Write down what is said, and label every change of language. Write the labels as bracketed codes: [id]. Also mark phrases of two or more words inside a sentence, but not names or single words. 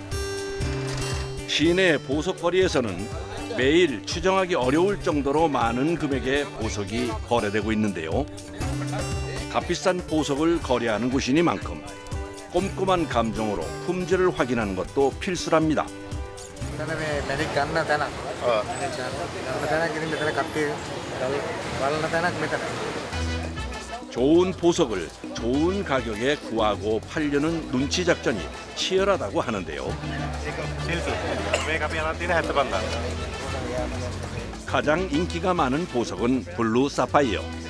[ko] 시내 보석거리에서는 매일 추정하기 어려울 정도로 많은 금액의 보석이 거래되고 있는데요. 값비싼 보석을 거래하는 곳이니만큼 꼼꼼한 감정으로 품질을 확인하는 것도 필수랍니다. [si] මෙතන මේ මැරික් ගන්න තැනක්. මැරික් ගන්න තැනක් ඉතින් මෙතන කට්ටිය බලන තැනක් මෙතන. [ko] 좋은 보석을 좋은 가격에 구하고 팔려는 눈치 작전이 치열하다고 하는데요. 가장 인기가 많은 보석은 블루 사파이어.